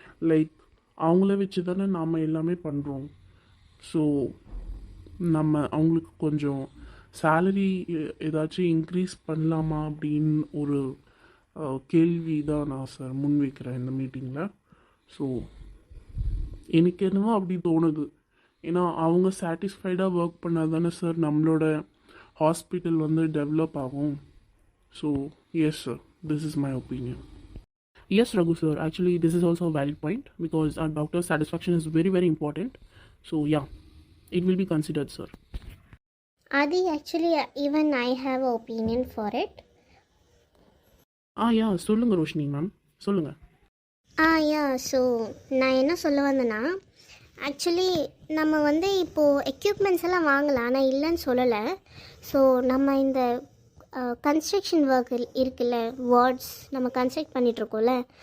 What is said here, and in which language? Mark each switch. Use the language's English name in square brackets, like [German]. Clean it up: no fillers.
[Tamil] Like அவங்கள வச்சு தானே நாம் எல்லாமே பண்ணுறோம். ஸோ நம்ம அவங்களுக்கு கொஞ்சம் சேலரி ஏதாச்சும் இன்க்ரீஸ் பண்ணலாமா அப்படின்னு ஒரு கேள்வி தான் நான் சார் முன்வைக்கிறேன் இந்த மீட்டிங்கில். ஸோ எனக்கு என்னவோ அப்படி தோணுது. ஏன்னா அவங்க சாட்டிஸ்ஃபைடாக ஒர்க் பண்ணால் தானே சார் நம்மளோட ஹாஸ்பிட்டல் வந்து டெவலப் ஆகும். [English] So yes sir, this is my opinion. Yes, Raghu sir, actually this is also a valid point because our doctor's satisfaction is very important. So yeah, it will be considered, sir. Adi, actually even I have an opinion for it. [Tamil] Yeah, சொல்லுங்க Roshini ma'am, சொல்லுங்க. So நான் என்ன சொல்ல வந்தேன்னா, actually நம்ம வந்து இப்போது equipments எல்லாம் வாங்கலாம், ஆனால் இல்லைன்னு சொல்லலை. ஸோ நம்ம இந்த கன்ஸ்ட்ரக்ஷன் ஒர்க் இருக்குல்ல, வார்ட்ஸ் நம்ம கன்ஸ்ட்ரக்ட் பண்ணிகிட்ருக்கோம்ல.